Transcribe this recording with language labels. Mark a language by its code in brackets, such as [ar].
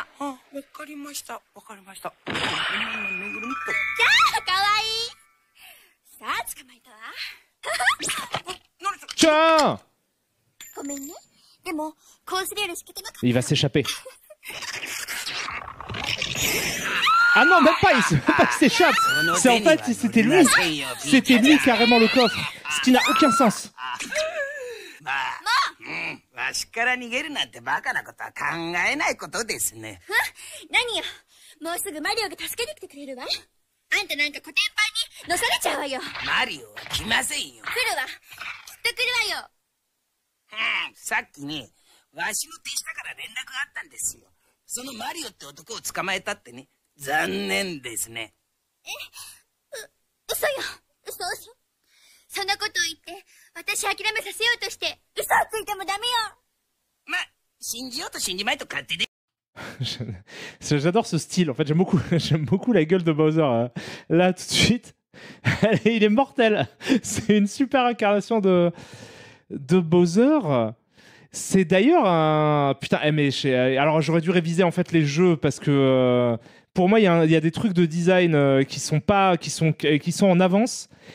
[ja] あ、わかりました。わかりました。ぬいぐるみと。キャー、かわいい。さあ、捕まえたわ。 [fr] Tiens! [ja] ごめんね。でも、コースレール敷けてなかった。 [fr] Il va s'échapper. Ah non, même pas, il s'échappe. C'est en fait, c'était lui. C'était lui carrément le coffre. Ce qui n'a aucun sens. [ja] わしから逃げるなんてバカなことは考えないことですね。何よ。もうすぐマリオが助けに来てくれるわ。あんたなんかコテンパンに乗されちゃうわよ。マリオは来ませんよ。来るわ。きっと来るわよ。さっきね、わしの手下から連絡があったんですよ。そのマリオって男を捕まえたってね。残念ですね。嘘よ。嘘。そんなこと言って、私諦めさせようとして、嘘をついてもダメよ。ま、信じようと信じまいと勝手で。 [fr] J'adore ce style. En fait, j'aime beaucoup la gueule de Bowser. Là, tout de suite. Il est mortel. C'est une super incarnation de Bowser. C'est d'ailleurs un... Putain, mais alors j'aurais dû réviser en fait les jeux parce que pour moi, il y a des trucs de design qui sont en avance.